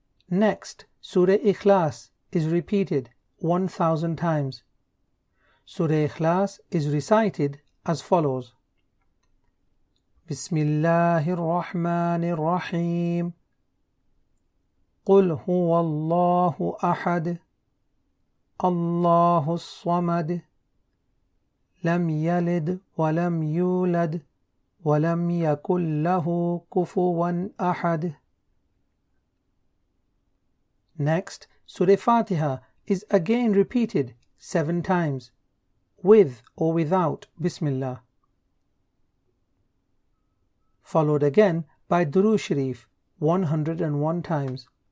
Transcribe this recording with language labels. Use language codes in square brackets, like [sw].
[en] Next, Surah IKHLAS is repeated 1000 times. Surah IKHLAS is recited as follows: Bismillahir-Rahmanir-Rahim. [ar] قُلْ هُوَ اللَّهُ أَحَدٌ اللَّهُ الصَّمَدُ لم يلد ولم يولد ولم يكن له كفوا أحد. [en] Next, Surah Fatiha is again repeated 7 times, with or without Bismillah, followed again by Durood Sharif 101 times.